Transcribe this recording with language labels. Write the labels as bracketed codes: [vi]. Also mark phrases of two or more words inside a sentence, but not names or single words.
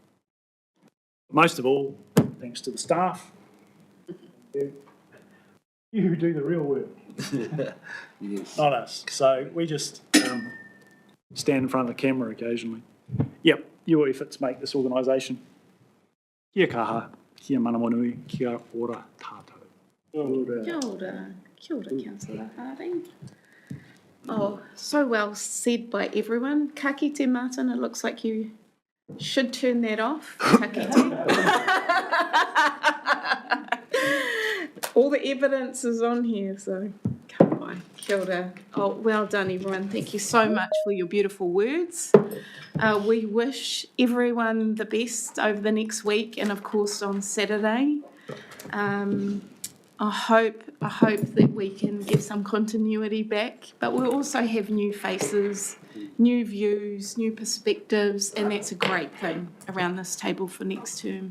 [en] Most of all, thanks to the staff. You who do the real work. Yes. Not us. So we just stand in front of the camera occasionally. Yep, your efforts make this organisation. [mi] Kia kaha, kia manamonui, kia ora tātou. Kia ora. Kia ora, [en] Councillor Harding. Oh, so well said by everyone. [mi] Ka kite, [en] Martin, it looks like you should turn that off. [mi] Ka kite. [en] All the evidence is on here, so come on. [mi] Wai. Kia ora. [en] Oh, well done, everyone. Thank you so much for your beautiful words. We wish everyone the best over the next week and, of course, on Saturday. I hope that we can get some continuity back, but we'll also have new faces, new views, new perspectives, and that's a great thing around this table for next term.